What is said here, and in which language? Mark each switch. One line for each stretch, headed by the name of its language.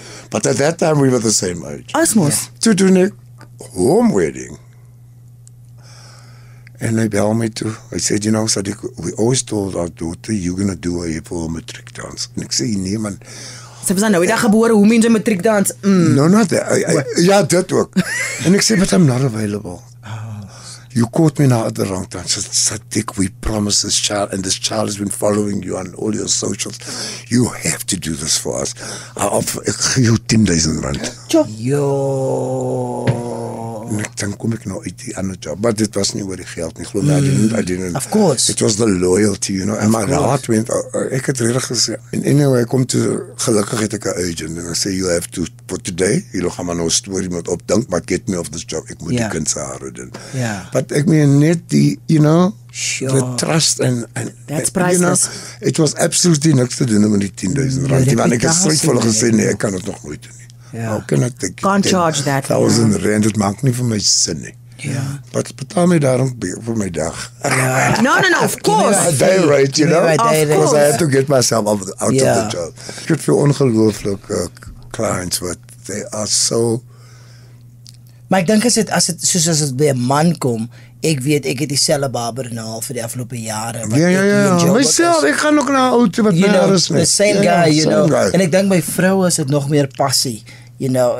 English: But at that time we were the same age. Asmos.
Afrikaans: Toe doen ek home wedding. And hy bel my toe.
English: Hy said, Sadiq, we always told our daughter, you're going to do a full matric dance.
Afrikaans: En ek sê, nee man. Sy was nou die dag gebore, hoe mens 'n matriek dans?
English: No, not that.
Afrikaans: Ja, dit ook. En ek sê,
English: but I'm not available. You caught me now at the wrong time. Sadiq, we promised this child, and this child has been following you on all your socials. You have to do this for us.
Afrikaans: Ek gee jou R10,000. Yo. En ek dan kom ek nou uit die ander job. Maar dit was nie oor die geld nie. Glo my,
English: I didn't. Of course. It was the loyalty, And my heart went,
Afrikaans: ek het regtig gesê. En anyway, kom toe, gelukkig het ek 'n agent. En
English: I say, you have to, for today,
Afrikaans: jy gaan maar nou 'n storie moet opdink,
English: but get me off this job.
Afrikaans: Ek moet die kind se hare doen.
English: But
Afrikaans: ek meen net die,
English: the trust and that's priceless. It was absolutely
Afrikaans: niks te doen met die R10,000. Want ek het straight vir hulle gesê, nee, ek kan dit nog nooit doen.
English: How can I take Can't charge that.
Afrikaans: R1,000, dit maak nie vir my sin nie. But betaal my daarom vir my dag.
English: No, of course. A day rate, Because I had to get myself out of the job.
Afrikaans: Ek het vir ongelooflike clients wat
English: they are so.
Afrikaans: Maar ek dink as dit by 'n man kom, ek weet ek het dieselfde barber nou al vir die afgelope jare. Ja.
English: Myself,
Afrikaans: ek gaan ook na 'n ou wat daar is.
English: The same guy,
Afrikaans: En ek dink by vroue is dit nog meer passie. If